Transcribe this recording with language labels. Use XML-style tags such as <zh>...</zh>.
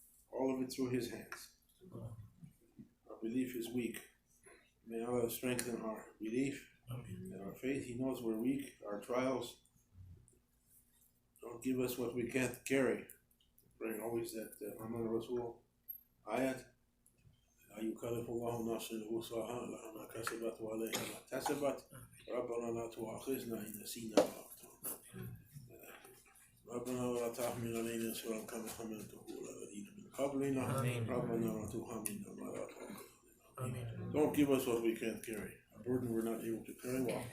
<en>All of it through his hands. Our belief is weak. May Allah strengthen our belief and our faith. He knows we're weak. Our trials don't give us what we can't carry. Praying always that Muhammad Rasul ayat.</en> <ar>لا يكلف الله نفسا وسعها لها ما كسبت وعليها ما اكتسبت ربنا لا تؤاخذنا إن نسينا أو أخطأنا ربنا ولا تحمل علينا إصرا كما حملته على الذين من قبلنا ربنا ولا تحملنا ما لا طاقة لنا.</ar> <en>Don't give us what we can't carry, a burden we're not able to carry.</en>